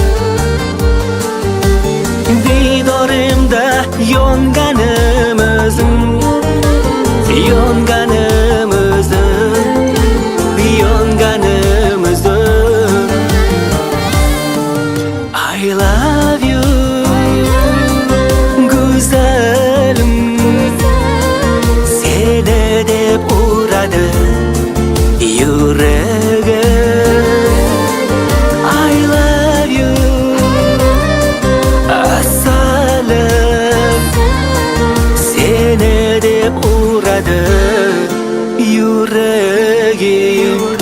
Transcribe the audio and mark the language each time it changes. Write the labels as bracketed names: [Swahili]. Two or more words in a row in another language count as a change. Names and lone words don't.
[Uzbek] Didorimda yonganim o'zing, yonganim o'zing, yonganim o'zing. [English] I love you, [Uzbek] güzelim, seni deb uradi yuragim. [English] I love you, [Uzbek] asalim, seni deb uradi yuragim.